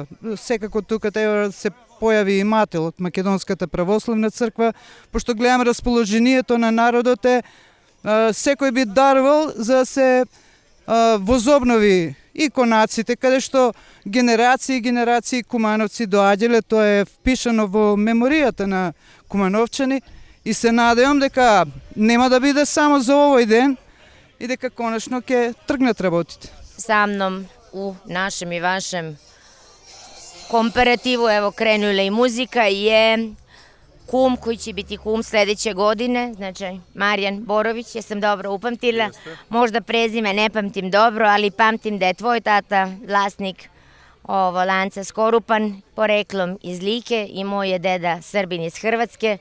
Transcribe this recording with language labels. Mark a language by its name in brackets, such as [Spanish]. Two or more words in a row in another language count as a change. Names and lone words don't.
[Macedonian] Секако тука треба да се појави имател од Македонската православна црква, пошто гледам расположението на народот е секој би дарувал за да се возобнови и конаците, каде што генерации и генерации кумановци доаѓале, тоа е впишано во меморијата на кумановчани и се надевам дека нема да биде само за овој ден и дека конечно ќе тргнат работите. [Serbian] Sa mnom u našem i vašem komparativu, evo krenula i muzika, je kum koji će biti kum sledeće godine, znači Marijan Borović, jesam dobro upamtila, možda prezime ne pamtim dobro, ali pamtim da je tvoj tata vlasnik lanca Skorupan, poreklom iz Like i moj je deda Srbin iz Hrvatske.